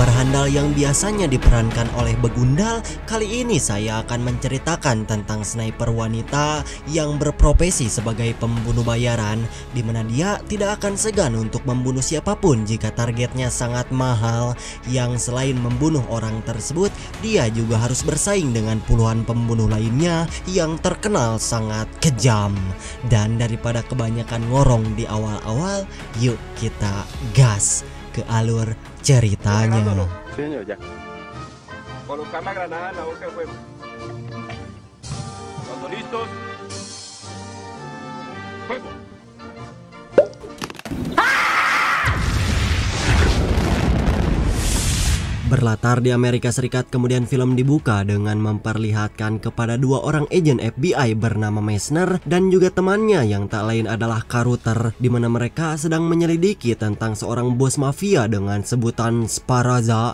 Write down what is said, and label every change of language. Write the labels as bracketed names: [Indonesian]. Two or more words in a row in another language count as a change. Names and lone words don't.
[Indonesian] Begundal yang biasanya diperankan oleh Begundal, kali ini saya akan menceritakan tentang sniper wanita yang berprofesi sebagai pembunuh bayaran, di mana dia tidak akan segan untuk membunuh siapapun jika targetnya sangat mahal, yang selain membunuh orang tersebut, dia juga harus bersaing dengan puluhan pembunuh lainnya yang terkenal sangat kejam. Dan daripada kebanyakan ngorong di awal-awal, yuk kita gas ke alur ceritanya. [Spanish] Señor, ya. Colocar la granada en la boca del fuego. Cuando listos. Fuego. [Indonesian] Berlatar di Amerika Serikat, kemudian film dibuka dengan memperlihatkan kepada dua orang agen FBI bernama Messner dan juga temannya yang tak lain adalah Carruthers, di mana mereka sedang menyelidiki tentang seorang bos mafia dengan sebutan Sparaza.